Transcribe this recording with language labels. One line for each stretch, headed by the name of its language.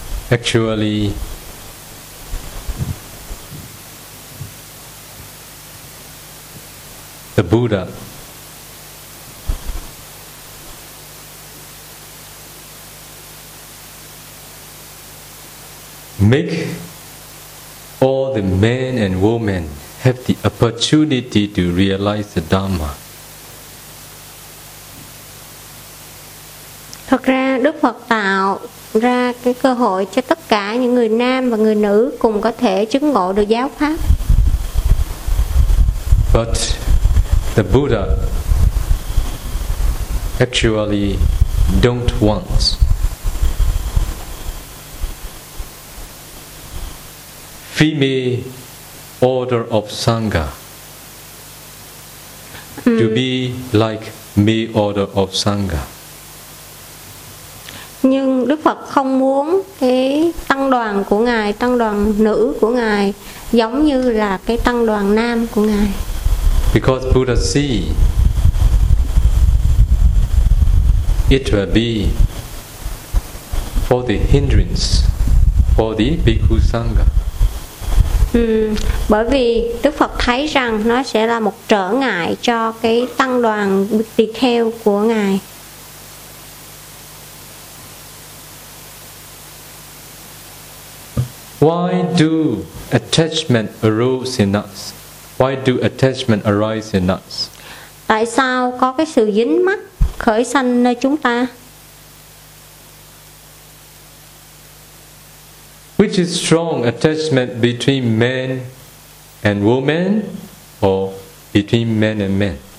English: Actually, the Buddha make all the men and women have the opportunity to realize the Dharma.
Vietnamese: Thật ra Đức Phật tạo ra cái cơ hội cho tất cả những người nam và người nữ cùng có thể chứng ngộ được giáo pháp.
English: But the Buddha actually don't want female order of Sangha to be like male order of Sangha.
Vietnamese: Nhưng Đức Phật không muốn cái tăng đoàn của Ngài, tăng đoàn nữ của Ngài giống như là cái tăng đoàn nam của Ngài.
English: Because Buddha see it will be for the hindrance for the Bhikkhu Sangha.
Vietnamese: Bởi vì Đức Phật thấy rằng nó sẽ là một trở ngại cho cái tăng đoàn tỳ kheo của Ngài.
English: Why do attachment arose in us? Why do attachment arise in us?
Vietnamese: Tại sao có cái sự dính mắc khởi sanh nơi chúng ta?
English: Which is strong, attachment between man and woman or between man and man?